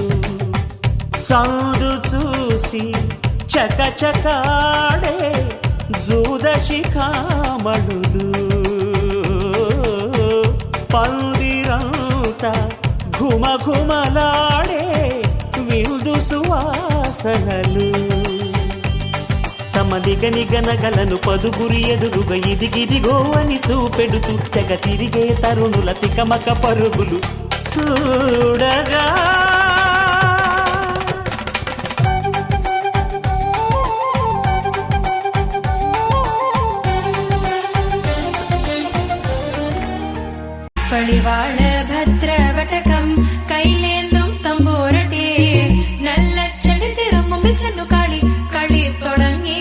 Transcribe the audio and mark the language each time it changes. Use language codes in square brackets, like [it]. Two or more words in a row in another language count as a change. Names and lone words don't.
[te] సందు చూసి చకచకాడే జూదశిఖామణులు, పందిరంతా ఘుమఘుమలాడే విందు సువాసనలు. తమ నిగనిగనగలను పదుగురి ఎదురుగా ఇదిగిదిగో అని చూపెడుతూ తెగ తిరిగే తరుణుల తికమక పరుగులు చూడగా. [ml] പളിവാള് ഭദ്രവടകം കൈലേന്തും തമ്പൂരട്ടെ നല്ലച്ചടി തിരുമുമ്പിൽ ചെന്നു കളി കളി തുടങ്ങി.